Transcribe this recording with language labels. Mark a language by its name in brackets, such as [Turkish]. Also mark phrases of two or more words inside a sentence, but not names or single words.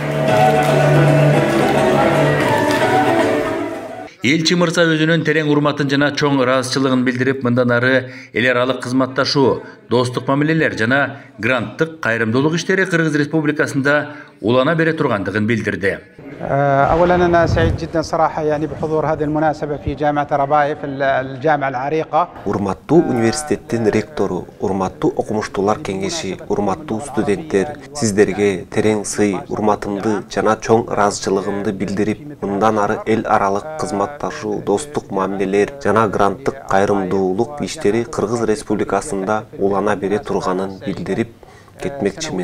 [Kyrgyz] Элчи мырза өзүнүн терең урматын жана чоң ыраазычылыгын билдирип, мындан ары эл аралык кызматташуу, достук мамилелер жана гранттык кайрымдуулук иштери Кыргыз Республикасында улана бере тургандыгын билдирди. [Arabic] أولا أنا سعيد جدا صراحة بحضور هذه المناسبة في جامعة Арабаев الجامعة العريقة. [Kyrgyz] Урматтуу университеттин ректору, урматтуу окумуштуулар кеңеши, урматтуу студенттер, сиздерге терең сый, урматымды жана чоң ыраазычылыгымды билдирип, мындан ары эл аралык кызматташуу, достук мамилелер жана гранттык кайрымдуулук иштери Кыргыз Республикасында улана бере турганын билдирип кетмекчимин.